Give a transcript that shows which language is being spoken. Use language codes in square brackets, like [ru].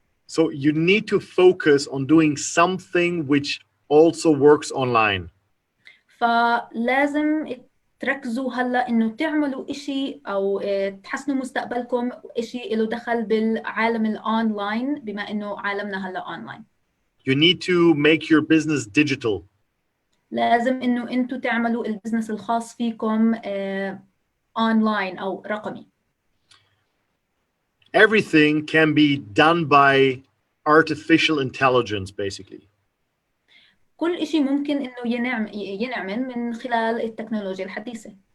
[en] So you need to focus on doing something which also works online. [ar] فلازم تركزوا هلا إنه تعملوا إشي أو تحسنوا مستقبلكم إشي له دخل بالعالم الأونلاين بما إنه عالمنا هلا أونلاين. [en] You need to make your business digital. [ar] لازم إنه أنتوا تعملوا البزنس الخاص فيكم أونلاين أو رقمي. [en] Everything can be done by artificial intelligence, basically. [ar] كل إشي ممكن إنه ينعمل من خلال التكنولوجيا الحديثة.